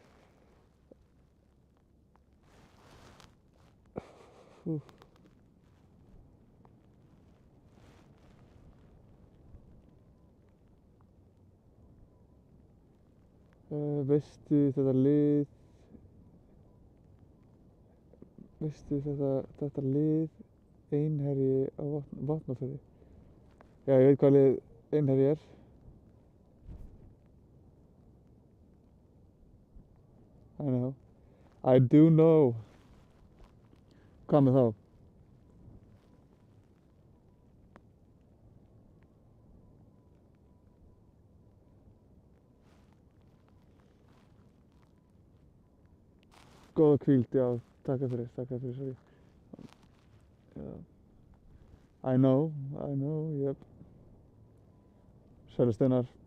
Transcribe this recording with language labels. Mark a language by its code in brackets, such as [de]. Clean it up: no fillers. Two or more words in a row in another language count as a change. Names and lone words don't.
[is] Veistu þetta lið, Einherji á Vopnafirði? Já, ég veit hvað lið Einherji er. [en] I know. I do know. [is] Hvað með þá? Góða hvíld, já, takk fyrir, sorry. Já. [en] I know, yep. [is] Sverrir Steinar.